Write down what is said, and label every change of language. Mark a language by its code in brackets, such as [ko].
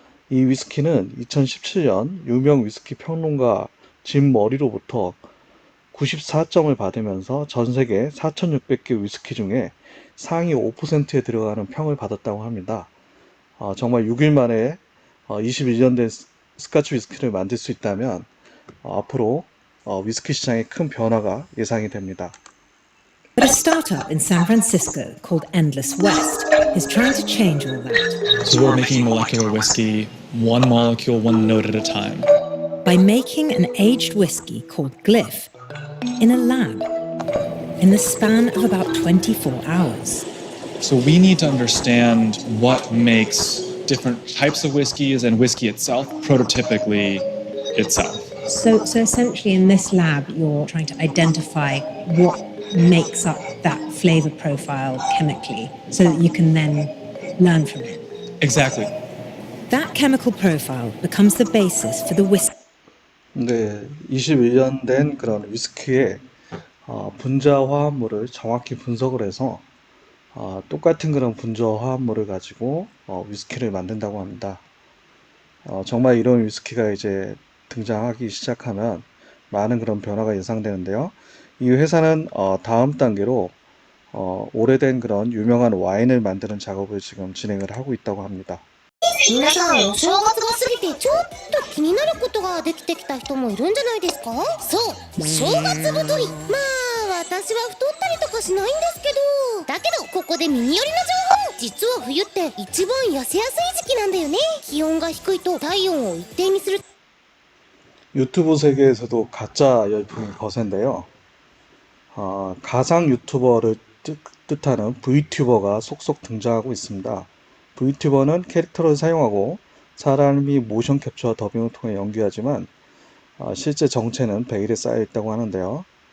[ko] 이 위스키는 2017년 유명 위스키 평론가 짐 머리로부터 94점을 받으면서 전 세계 4,600개 위스키 중에 상위 5%에 들어가는 평을 받았다고 합니다. 정말 6일 만에 21년 된 스카치 위스키를 만들 수 있다면 앞으로 위스키 시장에 큰 변화가 예상이 됩니다. [en] But a startup in San Francisco called Endless West is trying to change all that So we're making molecular whiskey, one molecule, one note at a time. by making an aged whiskey called Glyph in a lab in the span of about 24 hours. So we need to understand what makes different types of whiskeys and whiskey itself prototypically itself. So essentially in this lab, you're trying to identify what makes up that flavor profile chemically so that you can then learn from it. Exactly. That chemical profile becomes the basis for the whiskey. [ko] 네, 21년 된 그런 위스키의 분자 화합물을 정확히 분석을 해서 똑같은 그런 분자 화합물을 가지고 위스키를 만든다고 합니다. 정말 이런 위스키가 이제 등장하기 시작하면 많은 그런 변화가 예상되는데요. 이 회사는 다음 단계로 오래된 그런 유명한 와인을 만드는 작업을 지금 진행을 하고 있다고 합니다. [ja] 皆さんお正月が過ぎてちょっと気になることができてきた人もいるんじゃないですか？そう正月太り。まあ私は太ったりとかしないんですけど、だけどここで耳寄りな情報。実は冬って一番痩せやすい時期なんだよね。気温が低いと体温を一定にする。 [ko] 유튜브 세계에서도 가짜 열풍이 거센데요. 가상 유튜버를 뜻하는 VTuber가 속속 등장하고 있습니다. VTuber는 캐릭터를 사용하고 사람이 모션 캡처와 더빙을 통해 연기하지만 실제 정체는 베일에 쌓여 있다고 하는데요.